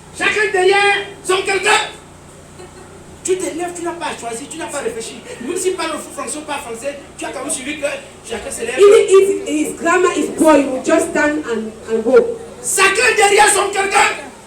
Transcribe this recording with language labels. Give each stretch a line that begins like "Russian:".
French: Chacun derrière son quelqu'un. Tu te lèves, tu n'as pas choisi, tu n'as pas réfléchi. Même si parle français ou pas français, tu as quand même suivi que chacun se lève.
English: Even if his grammar is poor, you will just stand and go.
French: Chacun derrière son quelqu'un.